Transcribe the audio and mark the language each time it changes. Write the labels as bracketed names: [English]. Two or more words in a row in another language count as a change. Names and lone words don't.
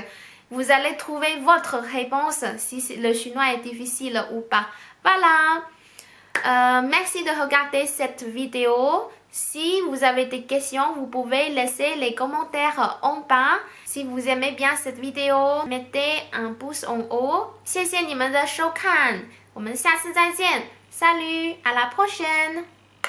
[French] Vous allez trouver votre réponse si le chinois est difficile ou pas. Voilà. Merci de regarder cette vidéo. Si vous avez des questions, vous pouvez laisser les commentaires en bas. Si vous aimez bien cette vidéo, mettez un pouce en haut. [Chinese] 谢谢你们的收看，我们下次再见。 [French] Salut, à la prochaine.